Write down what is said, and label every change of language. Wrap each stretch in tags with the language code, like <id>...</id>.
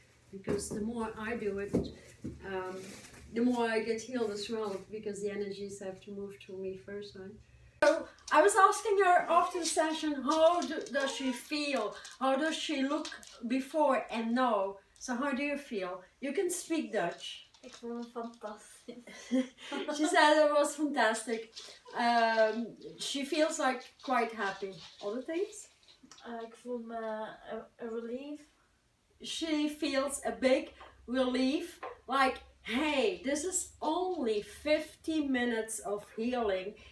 <en>Because the more I do it, the more I get healed as well, because the energies have to move through me first, right? So I was asking her after the session, how does she feel? How does she look before and now? So how do you feel? You can speak Dutch.</en> <nl>Ik vond het fantastisch.</nl> <en>She said it was fantastic. She feels like quite happy. Other things?</en> <nl>Ik voel me</nl> <en>a relief. She feels a big relief, like, hey, this is only 50 minutes of healing.</en>